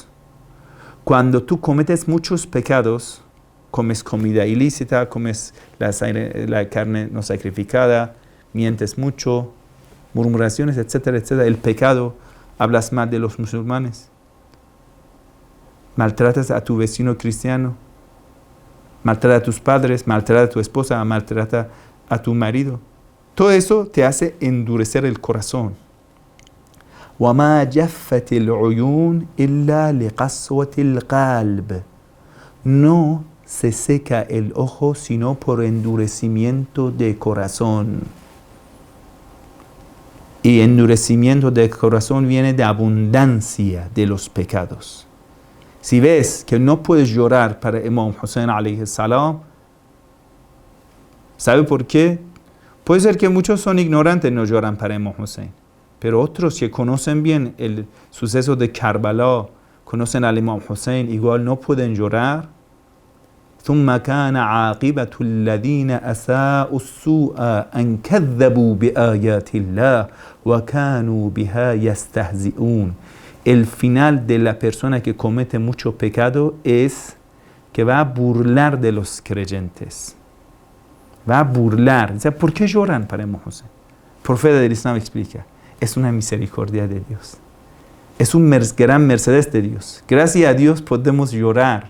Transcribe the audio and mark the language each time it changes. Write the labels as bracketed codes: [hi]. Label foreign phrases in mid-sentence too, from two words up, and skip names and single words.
[es] Cuando tú cometes muchos pecados, comes comida ilícita, comes la carne no sacrificada, mientes mucho, murmuraciones, etcétera, etcétera. El pecado, hablas mal de los musulmanes, maltratas a tu vecino cristiano, maltrata a tus padres, maltrata a tu esposa, maltrata a tu marido. Todo eso te hace endurecer el corazón. [ar] وَمَا جَفَّتِ الْعُيُونِ إِلَّا لِقَسْوَةِ الْقَلْبِ. [es] No se seca el ojo sino por endurecimiento de corazón. Y endurecimiento de corazón viene de abundancia de los pecados. Si ves que no puedes llorar para Imam Hussein [ar] عليه السلام, [es] ¿sabe por qué? Puede ser que muchos son ignorantes y no lloran para Imam Hussein, pero otros que conocen bien el suceso de Karbala, conocen al Imam Hussein, igual no pueden llorar. [ar] ثم كان عاقبة الذين أساءوا السوء أن كذبوا بآيات الله وكانوا بها يستهزئون. [es] El final de la persona que comete mucho pecado es que va a burlar de los creyentes. Va a burlar. O sea, ¿por qué lloran para Imam Hussein? El profeta del Islam explica, es una misericordia de Dios. Es un gran mercedes de Dios. Gracias a Dios podemos llorar.